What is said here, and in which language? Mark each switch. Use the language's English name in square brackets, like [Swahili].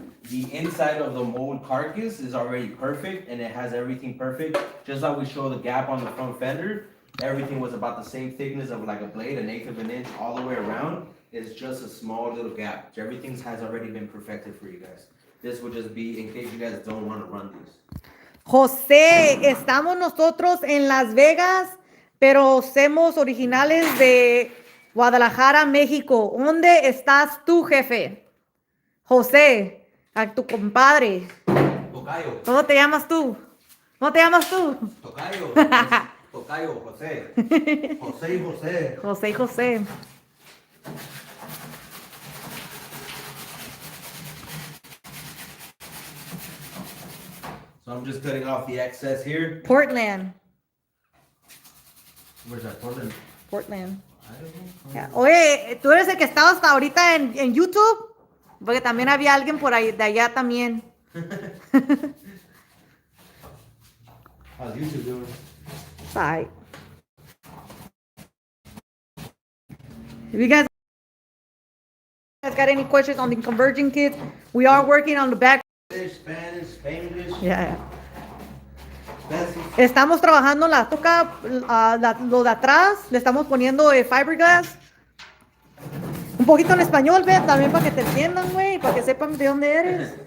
[English] The inside of the mold carcass is already perfect, and it has everything perfect. Just like we show the gap on the front fender, everything was about the same thickness of like a blade, 1/8 of an inch all the way around. It's just a small little gap. Everything has already been perfected for you guys. This would just be in case you guys don't want to run these. [Spanish] José, estamos nosotros en Las Vegas, pero somos originales de Guadalajara, México. ¿Dónde estás tú, jefe? José, a tu compadre. Tocayo. ¿Cómo te llamas tú? ¿Cómo te llamas tú? Tocayo. Tocayo, José. José y José. José y José. [English] So I'm just cutting off the excess here. Portland. Where's that? Portland? [Spanish] Portland. Ya. Oye, ¿tú eres el que estaba hasta ahorita en YouTube? Porque también había alguien por ahí, de allá también. [English] How's YouTube doing? Bye. If you guys got any questions on the converging kits, we are working on the back. Spanish, Spanglish, Yeah. Spanish. [Spanish] Estamos trabajando la toca, lo de atrás, le estamos poniendo fiberglass. Un poquito en español, ve, también para que te entiendan, güey, para que sepan de dónde eres.